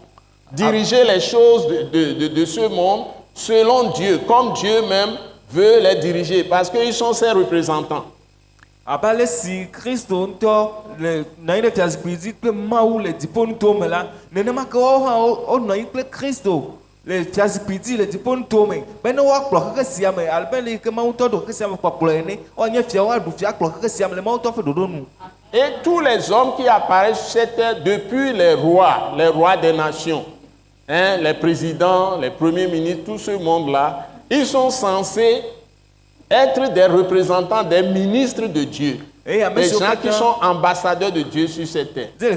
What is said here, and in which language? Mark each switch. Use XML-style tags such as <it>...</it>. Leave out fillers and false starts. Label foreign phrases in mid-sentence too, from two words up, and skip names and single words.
<fr>Diriger les choses de ce monde selon Dieu, comme Dieu même veut les diriger, parce qu'ils sont ses représentants.</fr> <ee>Abale si Kristo ntɔ le nanyi ɖe fiazikpui dzi kple Mawu le dziƒonuto me la, nenema ke woawo hã wonɔ anyi kple Kristo le fiazikpui dzi le dziƒonuto me be ne woakplɔ xexe sia me abe le yi ke Mawu ŋutɔ ɖo xexe sia me kpɔkplɔ ene, woanye fia woaɖu fia akplɔ xexe sia me le Mawu ŋutɔ ƒe ɖoɖo nu.</ee> <fr>Et tous les hommes qui apparaissent sur cette terre, depuis les rois des nations, hein, les présidents, les premiers ministres, tout ce monde-là, ils sont censés être des représentants, des ministres de Dieu. Des gens qui sont ambassadeurs de Dieu sur cette terre.</fr>